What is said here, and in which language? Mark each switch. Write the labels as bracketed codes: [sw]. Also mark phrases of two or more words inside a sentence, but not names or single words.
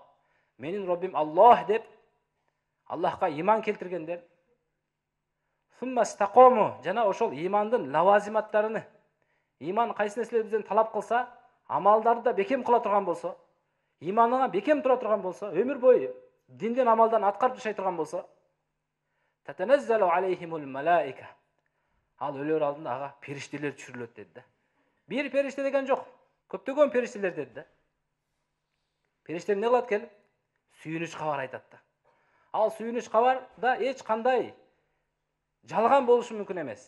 [ky] Менин Роббим Аллах деп Аллахка иман келтиргендер. жана ошол имандын лавазиматтарыны, иман кайсы нерселер бизден талап кылса, амалдарды да бекем кыла турган болсо, иманына бекем тура турган болсо, өмүр бою динден амалдан аткарып жашай турган болсо, [ar] تتنزل عليهم الملائكة. [ky] Ал өлөр алдында ага периштелер түшүрүлөт деди да. Бир периште деген жок, көптөгөн периштелер деди да. Периштелер эмне кылат келип? Сүйүнүч кабар айтат да. Ал сүйүнүч кабарда эч кандай жалган болушу мүмкүн эмес.